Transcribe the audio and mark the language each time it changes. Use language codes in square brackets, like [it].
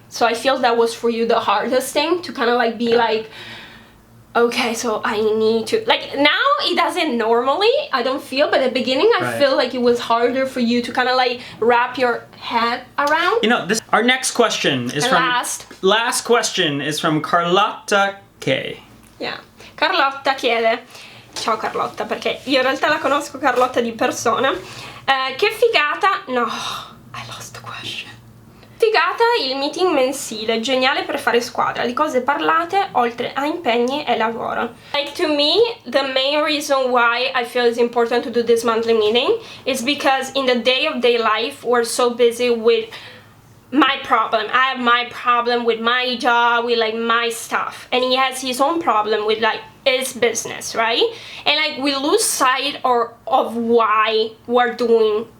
[en] So I feel that was for you the hardest thing, to kind of like be like, okay, so I need to, like, now it doesn't normally, I don't feel, but at the beginning I feel like it was harder for you to kind of like wrap your head around. You know, our next question is last question is from Carlotta K. [it] Yeah, Carlotta chiede, ciao Carlotta, perché io in realtà la conosco Carlotta di persona, che figata, [en] no, I lost the question. [it] Figata il meeting mensile, geniale per fare squadra, di cose parlate oltre a impegni e lavoro. [en] Like, to me, the main reason why I feel it's important to do this monthly meeting is because in the day-to-day life, we're so busy with my problem. I have my problem with my job, with like my stuff, and he has his own problem with like his business, right? And like we lose sight of why we're doing